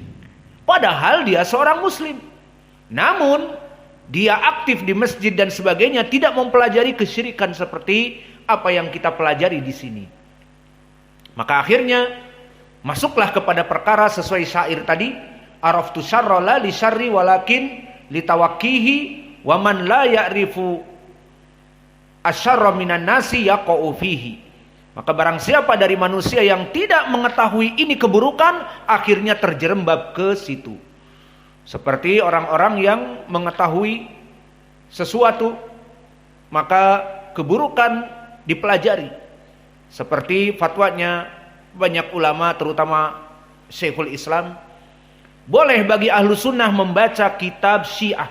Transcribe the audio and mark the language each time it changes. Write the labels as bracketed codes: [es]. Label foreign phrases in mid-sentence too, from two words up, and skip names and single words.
[id] Padahal dia seorang muslim. Namun dia aktif di masjid dan sebagainya, tidak mempelajari kesyirikan seperti apa yang kita pelajari di sini. Maka akhirnya masuklah kepada perkara sesuai syair tadi, [ar] عرفت الشر لا للشر ولكن لتوقيه ومن لا يعرف الشر من الناس يقع فيه. [id] Maka barang siapa dari manusia yang tidak mengetahui ini keburukan, akhirnya terjerembab ke situ. Seperti orang-orang yang mengetahui sesuatu, maka keburukan dipelajari. Seperti fatwanya banyak ulama, terutama Syekhul Islam, boleh bagi [ar] أهل السنة [id] membaca kitab Syiah.